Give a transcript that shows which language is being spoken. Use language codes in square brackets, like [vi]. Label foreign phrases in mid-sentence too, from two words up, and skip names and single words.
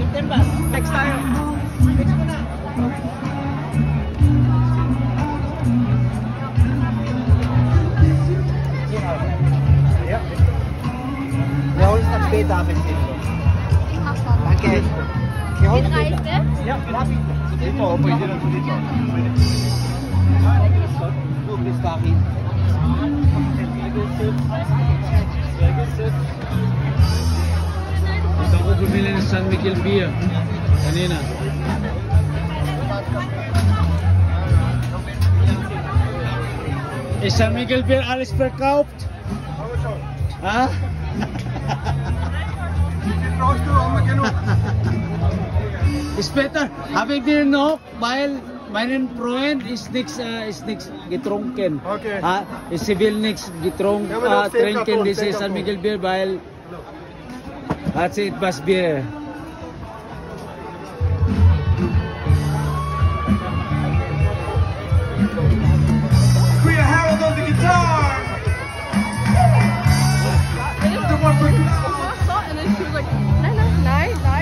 [tl] Next tayo. [de] Wir holen es dann später ab ins Dito. Danke. Wir holen es später. Ja, [tl] dito. Pwede lang dito. Good, Miss Kaki. Ito ako bumili ng San Miguel beer kanina. [de] Is San Miguel beer alles verkauft? Ha? Später habe ich dir noch, weil meinen Freund ist nichts getrunken. [en] Okay. [de] Sie will nichts trinken, dieses San Miguel Bier, weil hat sie etwas Bier. [en] Kuya Harold on the guitar! And then she was like, nine.